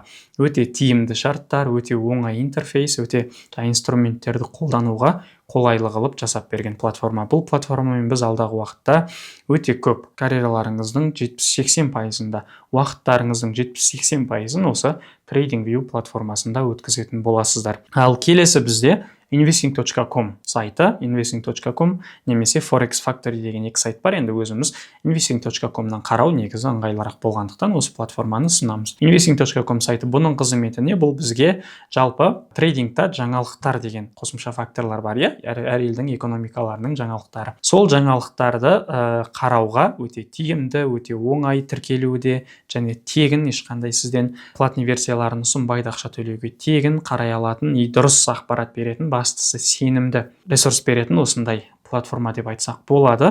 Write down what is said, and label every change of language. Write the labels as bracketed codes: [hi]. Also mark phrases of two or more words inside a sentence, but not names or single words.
[kk] Өте тиімді шарттар, өте оңай интерфейс, өте инструменттерді қолдануға қолайлы қылып жасап берген платформа. Бұл платформамен біз алдағы уақытта өте көп карьераларыңыздың 70-80%-ында, уақыттарыңыздың 70-80%-ын осы TradingView платформасында өткізетін боласыздар. Ал келесі бізде investing.com сайты, investing.com немесе Forex Factory деген екі сайт бар. Енді өзіміз investing.com-нан қарау негізі ыңғайлырақ болғандықтан осы платформаны ұсынамыз. Investing.com сайты бұның қызметі не? Бұл бізге жалпы трейдингта жаңалықтар деген қосымша факторлар бар, әр елдің экономикаларының жаңалықтары. Сол жаңалықтарды қарауға өте тиімді, өте оңай тіркелуде және тегін, ешқандай сізден платный версияларын ұсынбайды, ақша төлеуге тегін қарай алатын и дұрыс ақпарат беретін, бастысы сенімді ресурс беретін осындай платформа деп айтсақ болады.